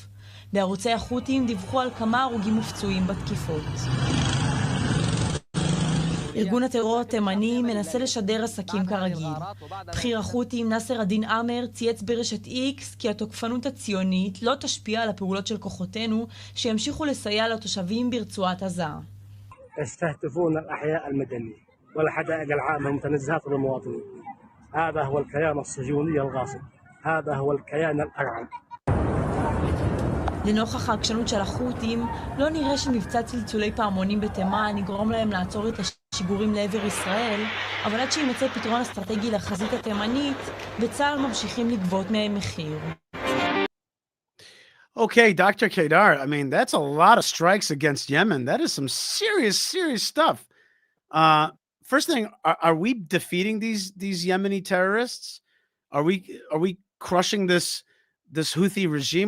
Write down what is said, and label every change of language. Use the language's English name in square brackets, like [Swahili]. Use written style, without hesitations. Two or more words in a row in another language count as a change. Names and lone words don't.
[Hebrew] בערוצי החות'ים דיווחו על כמה הרוגים ופצועים בתקיפות. ארגון הטרור התימני מנסה לשדר עסקים כרגיל. בכיר החות'ים נאסר א-דין עאמר צייץ ברשת איקס כי התוקפנות הציונית לא תשפיע על הפעולות של כוחותינו שימשיכו לסייע לתושבים ברצועת עזה. [Arabic] يستهدفون الأحياء المدنية والحدائق العامة المتنزهات للمواطنين. هذا هو الكيان الصهيوني الغاصب. هذا هو الكيان الأرعب. [Hebrew] לנוכח העקשנות של החות'ים, לא נראה שמבצע צלצולי פעמונים בתימן יגרום להם לעצור את השיגורים לעבר ישראל, אבל עד שימצא פתרון אסטרטגי לחזית התימנית, בצה"ל ממשיכים לגבות מהם מחיר. [English] Okay, Dr. Kedar, I mean, that's a lot of strikes against Yemen. That is some serious, serious stuff. First thing, are we defeating these Yemeni terrorists? Are we crushing this Houthi regime?